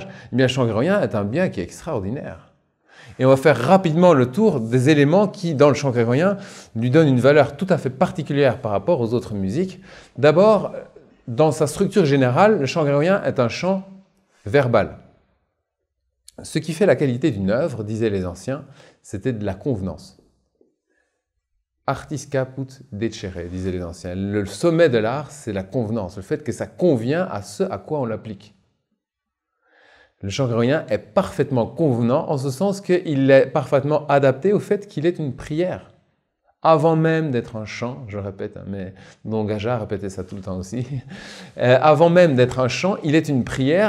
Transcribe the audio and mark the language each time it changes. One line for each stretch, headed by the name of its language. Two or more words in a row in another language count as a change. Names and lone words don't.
French: Eh bien, le chant grégorien est un bien qui est extraordinaire. Et on va faire rapidement le tour des éléments qui, dans le chant grégorien, lui donnent une valeur tout à fait particulière par rapport aux autres musiques. D'abord, dans sa structure générale, le chant grégorien est un chant verbal. Ce qui fait la qualité d'une œuvre, disaient les anciens, c'était de la convenance.
Latin: Artis caput decere,
French: disaient les anciens. Le sommet de l'art, c'est la convenance, le fait que ça convient à ce à quoi on l'applique. Le chant grégorien est parfaitement convenant en ce sens qu'il est parfaitement adapté au fait qu'il est une prière. Avant même d'être un chant, je répète, mais Don Gaja répétait ça tout le temps aussi, avant même d'être un chant, il est une prière.